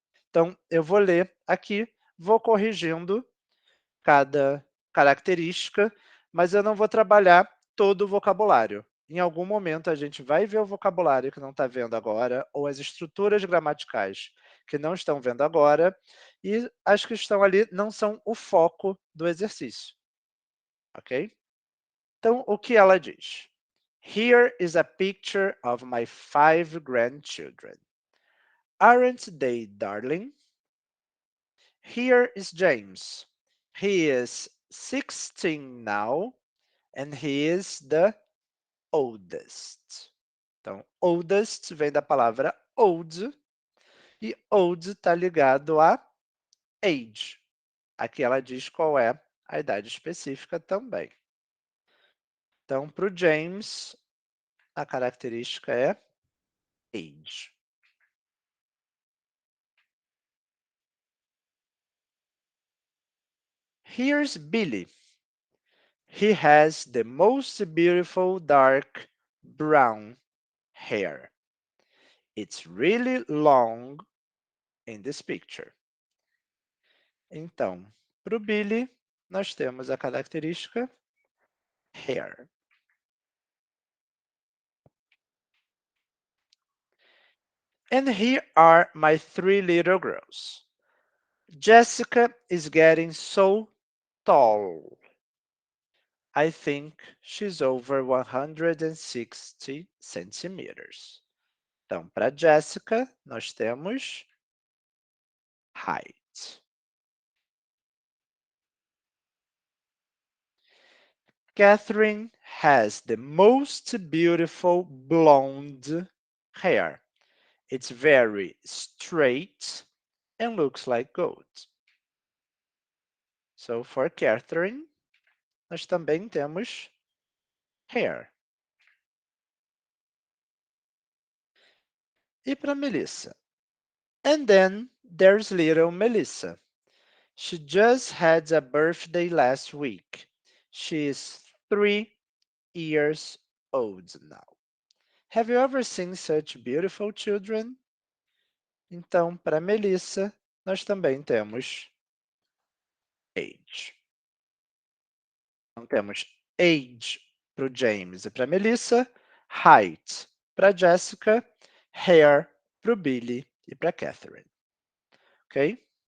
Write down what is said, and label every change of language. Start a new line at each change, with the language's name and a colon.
Portuguese: Então, eu vou ler aqui, vou corrigindo cada característica, mas eu não vou trabalhar todo o vocabulário. Em algum momento, a gente vai ver o vocabulário que não está vendo agora, ou as estruturas gramaticais que não estão vendo agora, e as que estão ali não são o foco do exercício, ok? Então, o que ela diz?
English: Here is a picture of my 5 grandchildren. Aren't they darling? Here is James. He is 16 now, and he is the oldest.
Portuguese: Então, oldest vem da palavra old, e old está ligado a age. Aqui ela diz qual é a idade específica também. Então, para o James, a característica é age.
English: Here's Billy. He has the most beautiful dark brown hair. It's really long in this picture.
Portuguese: Então, para o Billy, nós temos a característica hair.
English: And here are my three little girls. Jessica is getting so tall. I think she's over 160 centimeters.
Portuguese: Então, para Jessica, nós temos height.
English: Catherine has the most beautiful blonde hair. It's very straight and looks like gold. So, for
Portuguese: Catherine, nós também temos hair. E para Melissa?
English: And then there's little Melissa. She just had a birthday last week. She is 3 years old now. Have you ever seen such beautiful children?
Portuguese: Então, para Melissa, nós também temos age. Então, temos age para o James e para a Melissa, height para a Jessica, hair para o Billy e para a Catherine. Ok?